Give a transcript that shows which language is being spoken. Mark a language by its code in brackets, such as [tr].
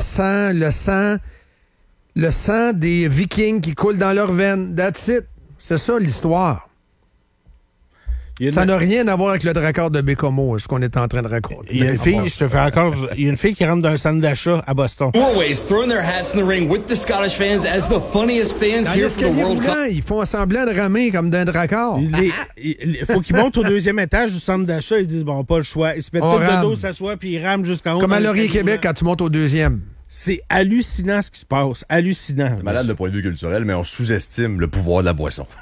[fr] ça. C'est le sang des Vikings qui coule dans leurs veines. [en] That's it. [fr] C'est ça, l'histoire. Ça n'a rien à voir avec le dracard de Bécomo, ce qu'on est en train de raconter. Il y a une fille qui rentre dans un centre d'achat à Boston. [en] Norway's throwing their hats in the ring with the Scottish fans as the funniest fans here from the World Cup. [fr] Ils font semblant de ramer comme d'un dracard. Il faut qu'ils montent au deuxième étage du centre d'achat. Ils disent, bon, pas le choix. Ils se mettent tout de dos, s'assoient, puis ils rament jusqu'en haut. Comme à Laurier-Québec quand tu montes au deuxième. C'est hallucinant ce qui se passe. Hallucinant. C'est malade de point de vue culturel, mais on sous-estime le pouvoir de la boisson.